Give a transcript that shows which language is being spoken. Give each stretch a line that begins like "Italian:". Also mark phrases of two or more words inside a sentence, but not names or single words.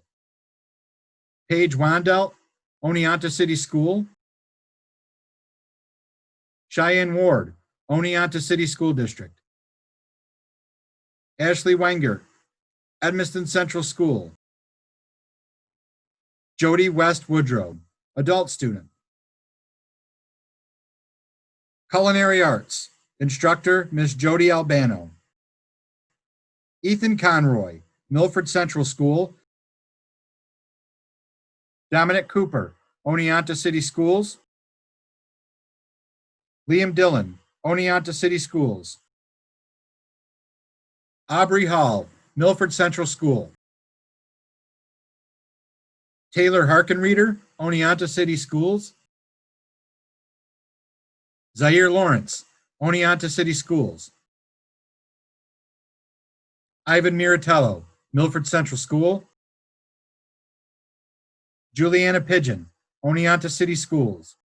English: Paige Wandelt, Oneonta City School. Cheyenne Ward, Oneonta City School District. Ashley Wenger, Edmonston Central School. Jody West Woodrow, adult student. Culinary Arts, Instructor, Miss Jody Albano. Ethan Conroy, Milford Central School. Dominic Cooper, Oneonta City Schools. Liam Dillon, Oneonta City Schools. Aubrey Hall, Milford Central School. Taylor Harkenreeder, Oneonta City Schools. Zaire Lawrence, Oneonta City Schools. Ivan Miratello, Milford Central School. Juliana Pigeon, Oneonta City Schools.